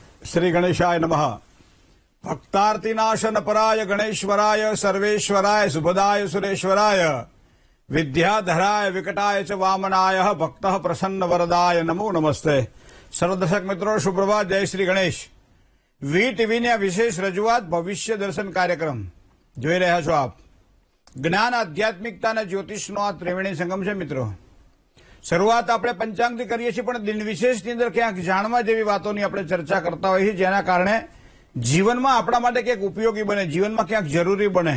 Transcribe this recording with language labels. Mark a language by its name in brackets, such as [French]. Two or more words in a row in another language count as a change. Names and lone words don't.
[Sanskrit] श्री गणेशाय नमः। भक्तार्तिनाशन पराय गणेश्वराय सर्वेश्वराय सुभदाय सुरेश्वराय विद्याधराय विकटाय च वामनाय भक्तः प्रसन्न वरदाय नमो नमस्ते। [Hindi] सर्व दर्शक मित्रों सुप्रभात, जय श्री गणेश। [Gujarati] વી ટીવીની આ વિશેષ રજૂઆત ભવિષ્ય દર્શન કાર્યક્રમ જોઈ રહ્યા છો આપ। જ્ઞાન આધ્યાત્મિકતા અને જ્યોતિષનો આ ત્રિવેણી સંગમ છે મિત્રો। શરૂઆત આપણે પંચાંગથી કરીએ છીએ, પણ દિન વિશેષની અંદર ક્યાંક જાણવા જેવી વાતોની આપણે ચર્ચા કરતા હોઈએ છીએ, જેના કારણે જીવનમાં આપણા માટે ક્યાંક ઉપયોગી બને, જીવનમાં ક્યાંક જરૂરી બને।